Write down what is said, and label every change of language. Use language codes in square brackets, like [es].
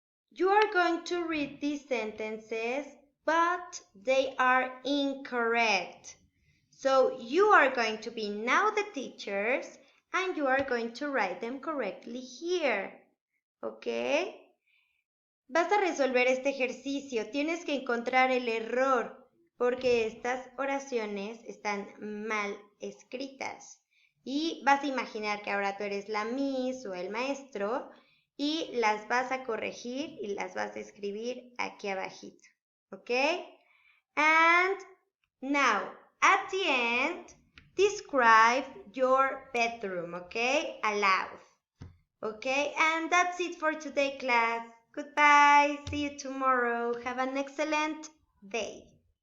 [en] You are going to read these sentences, but they are incorrect. So you are going to be now the teachers and you are going to write them correctly here. ¿Ok? [es] Vas a resolver este ejercicio. Tienes que encontrar el error porque estas oraciones están mal escritas. Y vas a imaginar que ahora tú eres la Miss o el maestro y las vas a corregir y las vas a escribir aquí abajito. ¿Ok? [en] And now, at the end, describe your bedroom, okay? Aloud. Okay, and that's it for today, class. Goodbye. See you tomorrow. Have an excellent day.